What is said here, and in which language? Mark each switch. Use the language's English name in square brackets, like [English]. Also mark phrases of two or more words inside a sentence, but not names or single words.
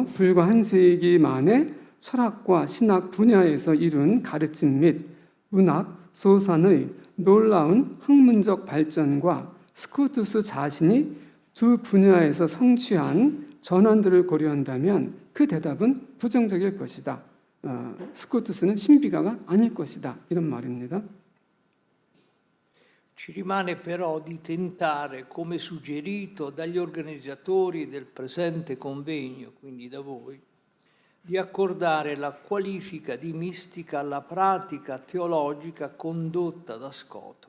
[Korean] 불과 한 세기 만에 철학과 신학 분야에서 이룬 가르침 및 문학, 소산의 놀라운 학문적 발전과 스코투스 자신이 두 분야에서 성취한 전환들을 고려한다면 그 대답은 부정적일 것이다. 스코투스는 신비가가 아닐 것이다. 이런 말입니다. [Italian] Ci rimane però di tentare, come suggerito dagli organizzatori del presente convegno, quindi da voi, di accordare la qualifica di mistica alla pratica teologica condotta da Scoto.